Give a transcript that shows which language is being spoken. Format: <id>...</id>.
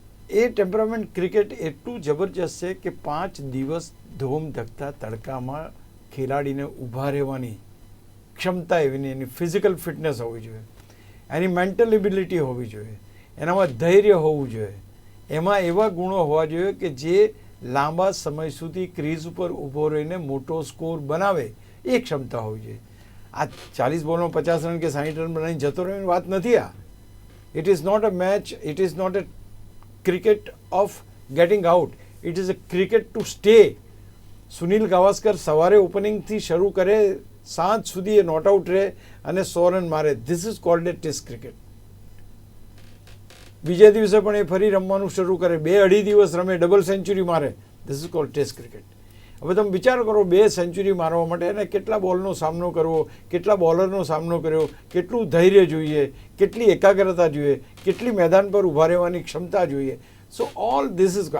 <gu>એ temperament cricket એટલું જબરજસ્ત છે કે 5 દિવસ ધોમ ધકતા તડકામાં ખેલાડીને ઊભા રહેવાની ક્ષમતા એવી, એની ફિઝિકલ ફિટનેસ હોવી જોઈએ, એની મેન્ટલ એબિલિટી હોવી જોઈએ, એનામાં ધૈર્ય હોવું જોઈએ, એમાં એવા ગુણો હોવા જોઈએ કે જે લાંબા સમય સુધી ક્રીઝ ઉપર ઊભો રહીને મોટો સ્કોર બનાવે એ ક્ષમતા હોવી જોઈએ. આ 40 બોલમાં 50 રન કે 60 રન બનાવીને જતો રહેવાની વાત નથી. આ</gu> <en>It is not a match, it is not a cricket of getting out, it is a cricket to stay.</en> <gu>Sunil Gavaskar સવારે ઓપનિંગથી શરૂ કરે, સાંજ સુધી એ નોટ આઉટ રહે અને 100 રન મારે.</gu> <en>This is called a test cricket.</en> <gu>બીજા દિવસે પણ એ ફરી રમવાનું શરૂ કરે, 2-2.5 દિવસ રમે, ડબલ સેન્ચુરી મારે.</gu> <en>This is called test cricket.</en> <gu>હવે તમે વિચાર કરો, 2 સેન્ચુરી મારવા માટે એને કેટલા બોલનો સામનો કરવો, કેટલા બોલરનો સામનો કર્યો, કેટલું ધૈર્ય જોઈએ, કેટલી એકાગ્રતા જોઈએ, કેટલી મેદાન પર ઊભા રહેવાની ક્ષમતા જોઈએ.</gu> <en>So all this is.</en>